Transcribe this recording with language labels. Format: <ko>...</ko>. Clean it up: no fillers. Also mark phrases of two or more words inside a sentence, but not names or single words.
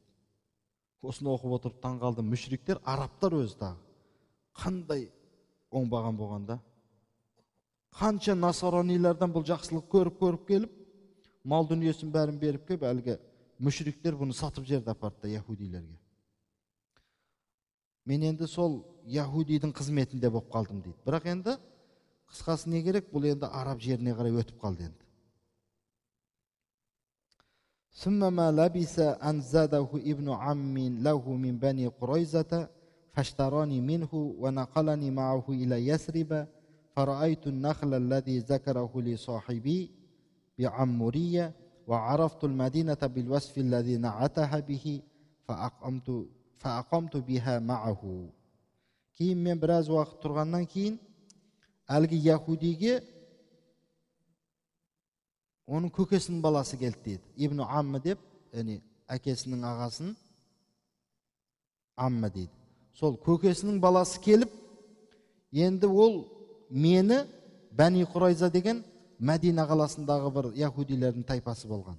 <kk>Осыны оқып отырып таң қалдым. Мүшриктер, арабтар өзі тағы қандай оңбаған болғанда, қанша насаранилардан бұл жақсылық көріп келіп, мал дүниесін бәрін беріп келіп, әлгі мүшриктер бұны сатып жерді апарды яһудилерге. Мен енді сол яһудидің қызметінде болып қалдым дейді. Бірақ енді қысқасы не керек? Бұл енді араб жеріне қарай өтіп қалды енді.</kk> <ar>ثم ما لبث أن زاده ابن عم له من بني قريظة فاشتراني منه ونقلني معه إلى يثرب فرأيت النخل الذي ذكره لصاحبي بعمورية وعرفت المدينة بالوصف الذي نعتها به فأقمت بها معه.</ar> <kk>Кейін мен біраз уақыт тұрғаннан кейін әлгі яһудиге оның көкесінің баласы келді дейді.</kk> <ar>ابن عم</ar> <kk>деп, әкесінің ағасын Аммы дейді. Сол көкесінің баласы келіп, енді ол мені Бәни Құрайза деген Мәдина қаласындағы бір яһудилердің тайпасы болған.</kk>